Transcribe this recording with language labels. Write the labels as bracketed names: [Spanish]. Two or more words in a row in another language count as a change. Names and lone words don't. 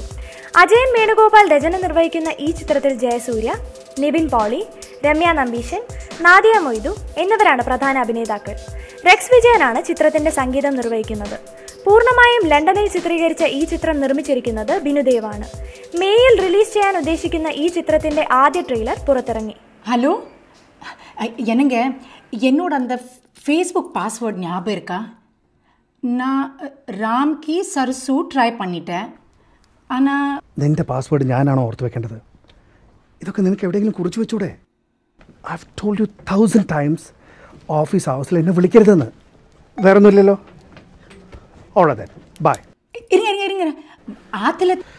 [Malayalam] അജയൻ വേണുഗോപാൽ രചന നിർവഹിക്കുന്ന ഈ ചിത്രത്തിൽ ജയസൂര്യ, നിവിൻ പോളി, രമ്യ നമ്പീശൻ, നാദിയ മൊയ്തു എന്നിവരാണ് പ്രധാന അഭിനേതാക്കൾ. റെക്സ് വിജയനാണ് ചിത്രത്തിന്റെ സംഗീതം നിർവഹിക്കുന്നത്. പൂർണ്ണമായും ലണ്ടനിൽ ചിത്രീകരിച്ച ഈ ചിത്രം നിർമ്മിച്ചിരിക്കുന്നത് ബിനുദേവാണ്. മേയിൽ റിലീസ് ചെയ്യാൻ ഉദ്ദേശിക്കുന്ന ഈ ചിത്രത്തിന്റെ ആദ്യ ട്രെയിലർ പുറത്തിറങ്ങി. ഹലോ, എന്നോട് [Tamil] அந்த ஃபேஸ்புக் பாஸ்வேர்ட் ஞாபகம் இருக்கா? நான் ராம்கி சரசு ட்ரை பண்ணிட்டேன். [Malayalam] നിന്റെ പാസ്വേഡ് ഞാനാണോ ഓർത്ത് വെക്കേണ്ടത്? ഇതൊക്കെ നിനക്ക് എവിടെയെങ്കിലും കുറിച്ച് വെച്ചൂടെ? [English] I have told you 1000 times office hours [Malayalam] എന്നെ വിളിക്കരുതെന്ന്. വേറെ ഒന്നുമില്ലല്ലോ. [English] all that bye. [Tamil] இருங்க ஆத்துல